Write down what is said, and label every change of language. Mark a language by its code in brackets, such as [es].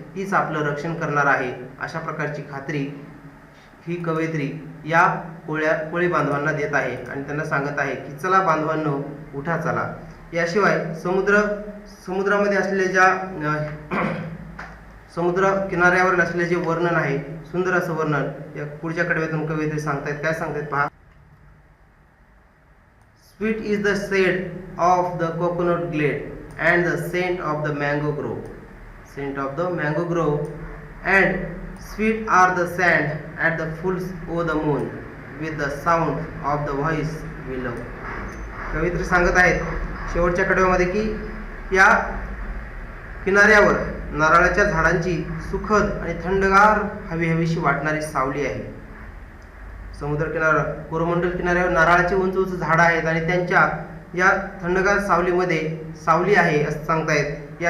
[mr] तीच आपलं रक्षण करणार आहे, अशा प्रकारची खात्री ही कवयित्री या कोळी बांधवांना देत आहे आणि त्यांना सांगत आहे की चला बांधवांनो, उठा चला. याशिवाय समुद्रामध्ये असलेल्या ज्या समुद्र किनाऱ्यावर असलेले जे वर्णन आहे, सुंदर असं वर्णन या पुढच्या कडव्यातून कवयित्री सांगतायत. काय सांगतायत पहा. [en] Sweet is the shade of the coconut glade and the scent of the mango grove. Scent of the mango grove and sweet are the sand at the full o' the moon with the sound of the voice we love. [mr] कवयित्री सांगत आहेत शेवटच्या कडव्यामध्ये की या किनाऱ्यावर नारळाच्या झाडांची सुखद आणि थंडगार हवीशी वाटणारी सावली आहे. समुद्र किनारा, कोरोमंडल किनाऱ्यावर नारळाची उंच झाडं आहेत आणि त्यांच्या या थंडगार सावलीमध्ये सावली आहे असं सांगतायत.